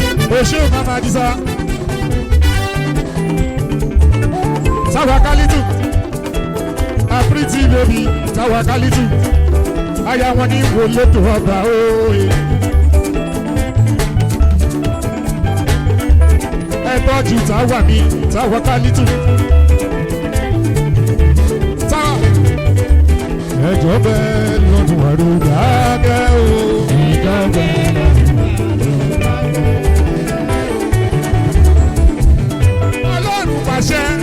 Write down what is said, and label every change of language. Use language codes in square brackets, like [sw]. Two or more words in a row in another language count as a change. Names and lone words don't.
[yo] O ṣé o, Mama Adisa. Sawa Kalitu. [en] A pretty baby, Sawa Kalitu. [yo] Aya wọn ní wo lóto ọba ooo. Ẹ tọ́jú Táwa mi, Táwa Kálítù. Táwa. Ẹ jọ̀ọ́ bẹ́ẹ̀ lọ́dún àrùn dáadẹ́ o. Ẹjọ́ ń bẹ lọ́rùn Ọlọ́run pàṣẹ.